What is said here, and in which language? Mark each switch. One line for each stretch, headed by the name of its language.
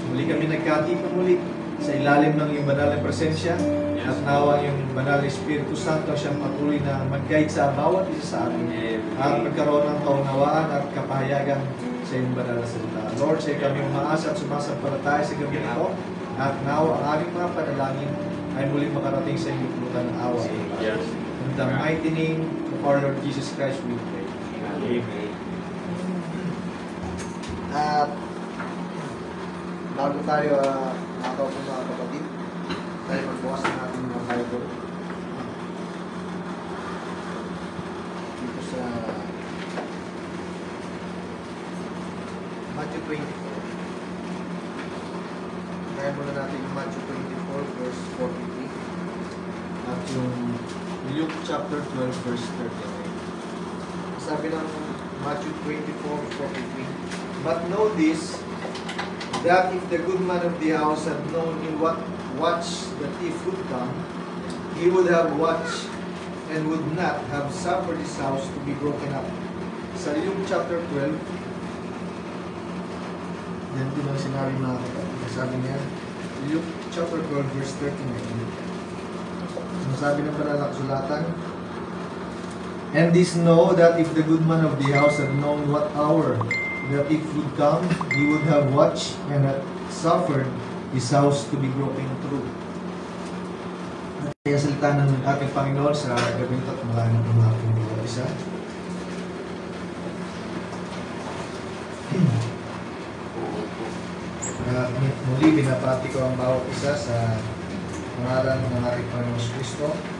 Filipino: Muli kami nagkatipon muli sa ilalim ng iyong banal na presensya at nawa yung banal na Espiritu Santo siyang patuloy na mag-guide sa bawat isa sa amin at magkaroon ng kaunawaan at kapahayagan sa iyong banal na salita. Lord, sa iyo kami umaasa at sumasampalataya sa gabi ito at nawa ang aming mga panalangin ay muling makarating sa iyong pulutan ng awa.
English: In the mighty name of our Lord Jesus Christ we pray. Amen.
Filipino: At bago tayo nakatawa sa mga kapatid, tayo magbukas ng ating mga Bible dito sa Matthew 24. Kaya muna natin yung Matthew 24 verse 43 at yung Luke chapter 12 verse 39. Sabi ng Matthew 24:43,
English: "But know this, that if the good man of the house had known in what watch the thief would come, he would have watched and would not have suffered his house to be broken up."
Filipino: Sa Luke chapter 12, yan din ang sinabi mga kapatid. Sabi niya, Luke chapter 12 verse 39. Ang sabi ng banal na kasulatan,
English: "And this know that if the good man of the house had known what hour the thief would come, he would have watched and had suffered his house to be broken through."
Filipino: Kaya salita ng ating Panginoon sa gabing ito at marami ng mga pinagawa isa. Muli, binabati ko ang bawat isa sa pangalan ng ating Panginoon Kristo.